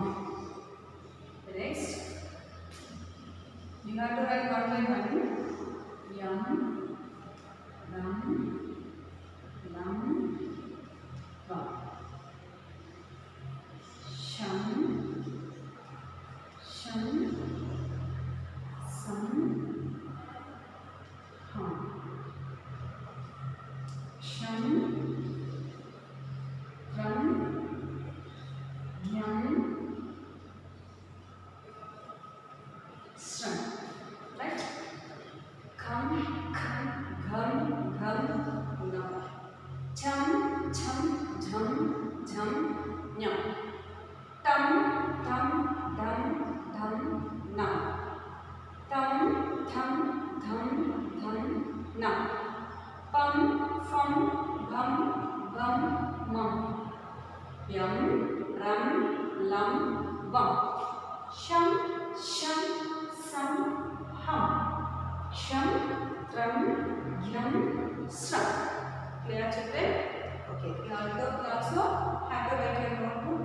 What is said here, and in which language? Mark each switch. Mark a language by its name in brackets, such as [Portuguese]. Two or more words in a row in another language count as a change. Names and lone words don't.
[English] Next, you have to write one by one. Yum, rum, lum, bum. Shum, shum, sum, hum. Shum, rum, yum, sum. Right? Khum, khum, ghum, ghum, ngum. Chum, chum, jhum, jhum, nyam. Tum, tum, dum, dum, num. Tum, thum, dhum, dhum, num. Pum, fum, bum, bum, mum. Yum, rum, lum, bum. Shum, shum, sum, hum. Shum, trum, yum, sum. Clear, children? Okay. You also have to write your notebook.